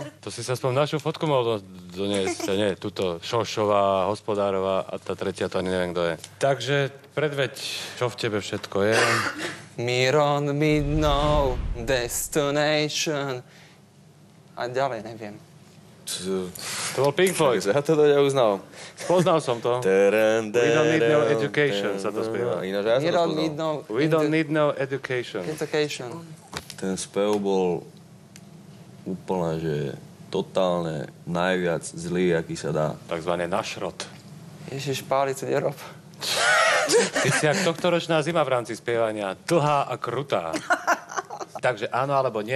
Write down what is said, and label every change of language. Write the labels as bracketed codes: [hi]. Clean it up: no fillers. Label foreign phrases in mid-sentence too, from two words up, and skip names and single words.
[sk] To si sa aspoň našu fotku mohol doniesť. Nie, tuto Šošová, Hospodárová a tá tretia, to ani neviem, kto je. Takže predveď, čo v tebe všetko je. [en] Miron, me no destination. [sk] A ďalej neviem. To bol Pink Floyd. Ja to neuznal. Spoznal som to. [en] We don't need no education, [sk] sa to spieva. Ináč ja som to spoznal. [en] We don't need no education. Education. [sk] Ten spev bol úplne, že totálne najviac zlý, aký sa dá. Takzvané našrot. Ježiš, Páli, to nerob. Ty si jak tohtoročná zima v rámci spievania. Dlhá a krutá. Takže áno alebo nie?